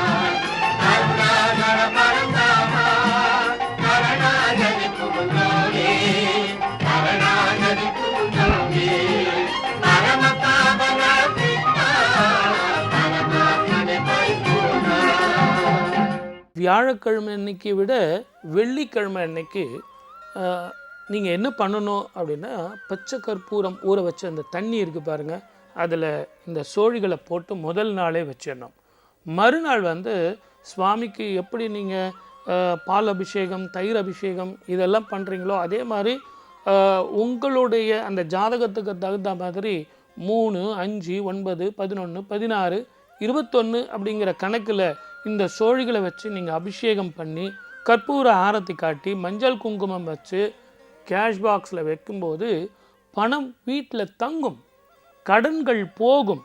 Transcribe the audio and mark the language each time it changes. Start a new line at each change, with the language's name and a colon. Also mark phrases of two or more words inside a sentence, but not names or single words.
Tamil: கருணாகர பரந்தாம சரணாகதி புகுந்தோமே சரணாகதி புகுந்தோமே. பரம பாவன கிருஷ்ண பரமாத்மனே பரிபூரண. வியாழக்கிழமை அன்னைக்கு விட வெள்ளிக்கிழமை அன்னைக்கு நீங்கள் என்ன பண்ணணும் அப்படின்னா, பச்சை கற்பூரம் ஊற வச்ச அந்த தண்ணி இருக்குது பாருங்கள், அதில் இந்த சோழிகளை போட்டு முதல் நாளே வச்சிடணும். மறுநாள் சுவாமிக்கு எப்படி நீங்கள் பால் அபிஷேகம், தயிர் அபிஷேகம் இதெல்லாம் பண்ணுறீங்களோ அதே மாதிரி உங்களுடைய அந்த ஜாதகத்துக்கு தகுந்த மாதிரி 3, 5, 9, 11, 16, 21 அப்படிங்கிற கணக்கில் இந்த சோழிகளை வச்சு நீங்கள் அபிஷேகம் பண்ணி கற்பூர ஆரத்தி காட்டி மஞ்சள் குங்குமம் வச்சு கேஷ் பாக்ஸில் வைக்கும்போது பணம் வீட்டில் தங்கும், கடன்கள் போகும்.